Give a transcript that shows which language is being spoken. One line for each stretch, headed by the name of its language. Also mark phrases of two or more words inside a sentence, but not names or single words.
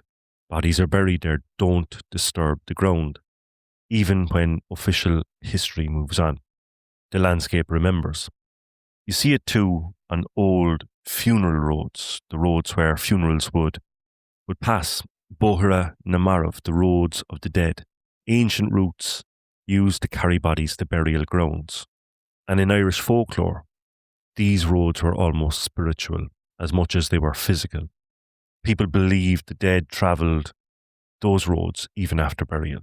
English: Bodies are buried there, don't disturb the ground. Even when official history moves on, the landscape remembers. You see it too on old funeral roads, the roads where funerals would pass.
Irish: Bohra na Marbh,
English: the roads of the dead, ancient routes used to carry bodies to burial grounds. And in Irish folklore, these roads were almost spiritual as much as they were physical. People believed the dead travelled those roads even after burial.